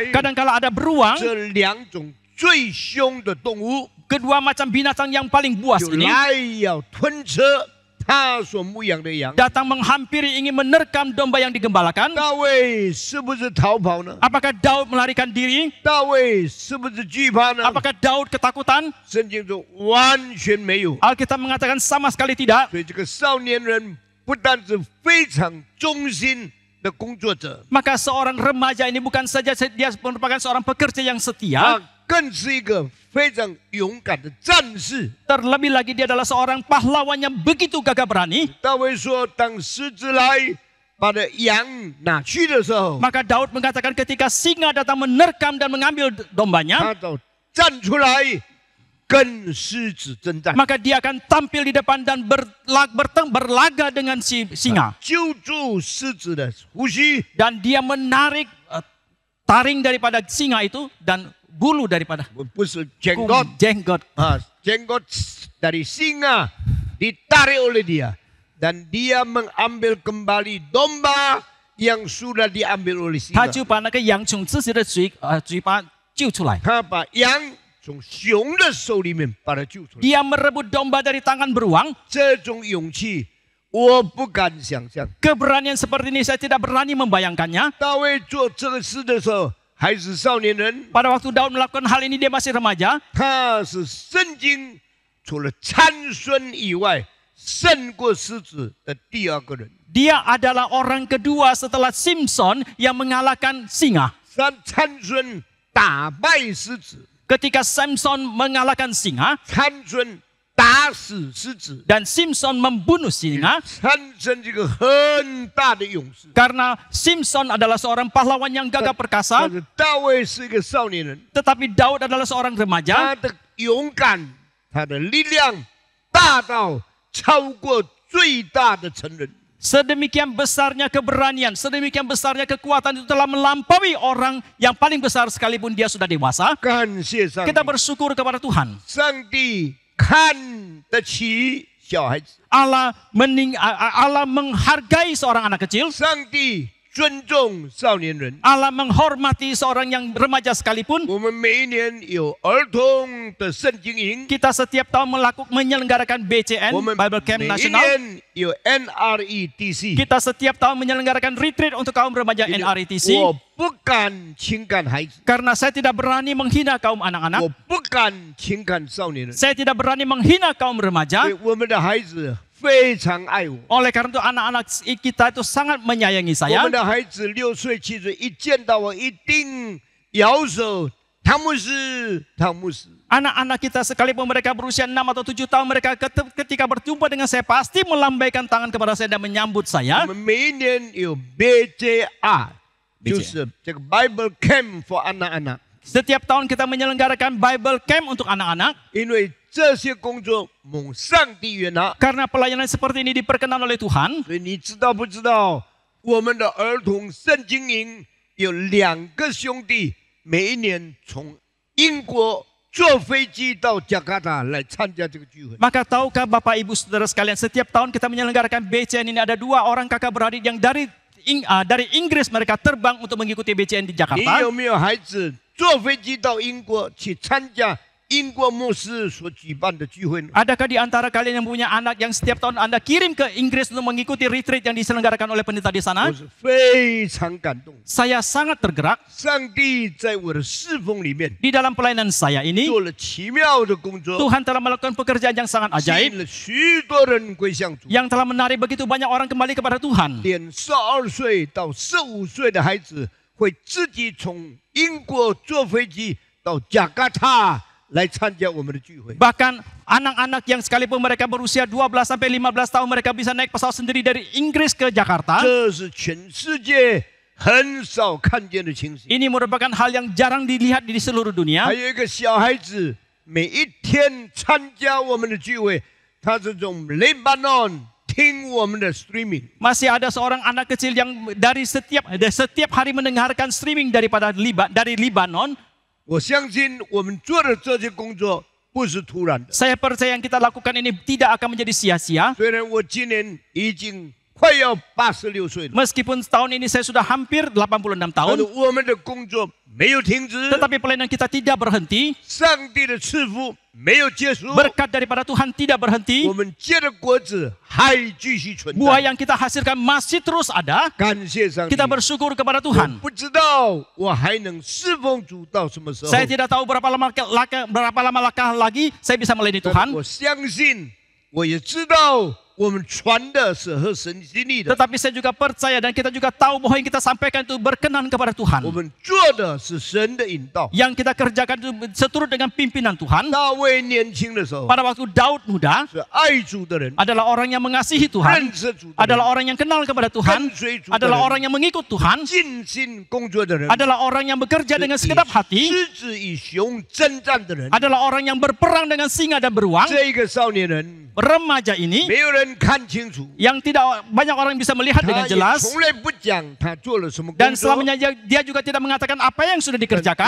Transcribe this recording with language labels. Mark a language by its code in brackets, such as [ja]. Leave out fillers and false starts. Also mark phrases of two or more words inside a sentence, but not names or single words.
[id] kadangkala ada beruang. [zh] 这两种最凶的动物 [id] Kedua macam binatang yang paling buas [zh] 就 [id] ini [zh] 来要吞吃他所牧养的羊。 [id] datang menghampiri ingin menerkam domba yang digembalakan. [zh] 大卫是不是逃跑呢？ [id] Apakah Daud melarikan diri? [zh] 大卫是不是惧怕呢？ [id] Apakah Daud ketakutan? [zh] 圣经说完全没有。 [id] Alkitab mengatakan sama sekali tidak. [zh] 所以这个少年人不但是非常忠心的工作者， [id] Maka seorang remaja ini bukan saja dia merupakan seorang pekerja yang [zh] 他 [id] setia, [zh] 更是一个非常勇敢的战士。 [id] terlebih lagi dia adalah seorang pahlawan yang begitu gagah berani. [zh] 大卫说：“当狮子来把的羊拿去的时候， [id] Maka Daud mengatakan ketika singa datang menerkam dan mengambil dombanya, [zh] 他就站出来跟狮子征战， [id] maka dia akan tampil di depan dan berlaga dengan si singa. [zh] 揪住狮子的胡须， [id] Dan dia menarik taring daripada singa itu dan bulu daripada [zh] 不是 jenggot [id] jenggot. jenggot dari singa ditarik oleh dia dan dia mengambil kembali domba yang sudah diambil oleh [zh] 他 [id] singa. [zh] 就把那个羊从自己的嘴巴救出来。他把羊从熊的手里面把它救出来， [id] Dia merebut domba dari tangan beruang. [zh] 这种勇气我不敢想象。 [id] Keberanian seperti ini saya tidak berani membayangkannya. [zh] 大卫做这个事的时候还是少年人， [id] Pada waktu Daud melakukan hal ini dia masih remaja. [zh] 他是圣经除了参孙以外胜过狮子的第二个人。 [id] Dia adalah orang kedua setelah Simpson yang mengalahkan singa. [zh] 参孙打败狮子， [id] Ketika Simpson mengalahkan singa [zh] 参孙打死狮子， [id] dan Simpson membunuh singa, [zh] 参孙这个很大的勇士。 [id] karena Simpson adalah seorang pahlawan yang gagah [zh] 但 [id] perkasa, [zh] 是大卫是一个少年人， [id] tetapi Daud adalah seorang remaja. [zh] 他的勇敢，他的力量大到超过最大的成人。 [id] Sedemikian besarnya keberanian, sedemikian besarnya kekuatan itu telah melampaui orang yang paling besar sekalipun dia sudah dewasa. [zh] 感谢上帝 [id] Kita，bersyukur kepada Tuhan. [zh] 上帝看得起小孩子， [id] Allah menghargai seorang anak kecil. [zh] 上帝尊重少年人。 [id] Allah menghormati seorang yang remaja sekalipun. [zh] 我们每一年有儿童的圣经营， [id] Kita setiap tahun menyelenggarakan BCN, [zh] 我们 [id] Bible [zh] 每 [id] Camp [zh] 一 [id] Nasional. [zh] 年有 NRETC。 [id] Kita setiap tahun menyelenggarakan retreat untuk kaum remaja NRETC. [zh] 我不敢轻看孩子， [id] Karena saya tidak berani menghina kaum [zh] 我 [id] anak-anak. [zh] 不敢轻看少年人， [id] Saya tidak berani menghina kaum remaja. [zh] 因为我们的孩子非常爱我。 [id] Oleh karena itu anak-anak kita itu sangat menyayangi [zh] 我 [id] saya. [zh] 们的孩子6岁7岁一见到我一定摇手，汤姆斯，汤姆斯。 [id] Anak-anak kita sekalipun mereka berusia 6 atau 7 tahun, mereka ketika berjumpa dengan saya pasti melambaikan tangan kepada saya dan menyambut [zh] 我 [id] saya. [zh] 们每一年有 BJR， BJR 就是这个 [en] Bible Camp for [zh] 阿娜， [id] Setiap tahun kita menyelenggarakan Bible Camp untuk anak-anak. [zh] 因为这些工作蒙上帝悦纳， Karena pelayanan seperti ini diperkenan oleh Tuhan. 所以你知道不知道？我们的儿童圣经营有2个兄弟，每一年从英国坐飞机到加卡达来参加这个聚会。 [id] Maka tahukah Bapak Ibu Saudara sekalian, setiap tahun kita menyelenggarakan BCN ini ada 2 orang kakak beradik yang dari Inggris mereka terbang untuk mengikuti BCN di [zh] 你 [id] Jakarta. [zh] 有没有孩子坐飞机到英国去参加英国牧师所举办的聚会呢？ [id] Adakah di antara kalian yang punya anak yang setiap tahun Anda kirim ke Inggris untuk mengikuti retreat yang diselenggarakan oleh pendeta di sana? [zh] 我是非常感动， [id] Saya sangat tergerak [zh] 上帝在我的侍奉里面 [id] di dalam pelayanan saya ini. [zh] 做了奇妙的工作， [id] Tuhan telah melakukan pekerjaan yang sangat [zh] 吸 [id] ajaib [zh] 引了许多人归向主。 [id] yang telah menarik begitu banyak orang kembali kepada Tuhan. [zh] 连12岁到15岁的孩子会自己从英国坐飞机到加卡塔来参加我们的聚会。 [id] Bahkan anak-anak yang sekalipun mereka berusia 12 sampai 15 tahun mereka bisa naik pesawat sendiri dari Inggris ke Jakarta. [zh] 这是全世界很少看见的情形。 [id] Ini merupakan hal yang jarang dilihat di seluruh [zh] 还 [id] dunia. [zh] 有一个小孩子，每一天参加我们的聚会，他是从 Lebanon 听我们的 streaming。 [id] Masih ada seorang anak kecil yang dari setiap hari mendengarkan streaming dari Libanon. [zh] 我相信我们做的这些工作不是突然的。 [id] Saya percaya yang kita lakukan ini tidak akan menjadi sia-sia. [zh] 虽然我今年已经快要86岁了， [id] Meskipun tahun ini saya sudah hampir 86 tahun, [zh] 但是我们的工作没有停止， [id] tetapi pelayanan kita tidak berhenti. [zh] 上帝的赐福没有结束， [id] Berkat daripada Tuhan tidak berhenti. [zh] 我们结的果子还继续存 [id] Buah [zh] 在。 [id] yang kita hasilkan masih terus ada. [zh] 感谢上帝 [id] Kita，bersyukur kepada [zh] 我 [id] Tuhan. [zh] 不知道我还能侍奉主到什么时候， [id] Saya tidak tahu berapa lama langkah lagi saya bisa melayani [zh] 但 [id] Tuhan. [zh] 我相信，我也知道我们传的是合神心意的， [id] Tetapi saya juga percaya dan kita juga tahu bahwa yang kita sampaikan itu berkenan kepada [zh] 我 [id] Tuhan. [zh] 们做的是神的引导。 [id] Yang kita kerjakan itu seturut dengan pimpinan Tuhan. [zh] 大卫年轻的时候 [id] Pada waktu Daud muda [zh] 是爱主的人， [id] adalah orang yang mengasihi [zh] 认 [id] Tuhan, [zh] 识主的人， [id] adalah orang yang kenal kepada Tuhan, [zh] 跟随主的 [id] adalah [zh] 人， [id] orang yang mengikut Tuhan, [zh] 尽心工作的人， [id] adalah orang yang bekerja dengan segenap [zh] 以 [id] hati, [zh] 狮子与熊征战的人。 [id] adalah orang yang berperang dengan singa dan beruang. [zh] 这个少年人 [id] Remaja ini [zh] 没有人看清楚， [id] yang tidak banyak orang bisa melihat [zh] 他 [id] dengan [zh] 也 [id] jelas, [zh] 从来不讲他做了什么工 [id] dan [zh] 作。 [id] selamanya dia juga tidak mengatakan apa yang sudah dikerjakan.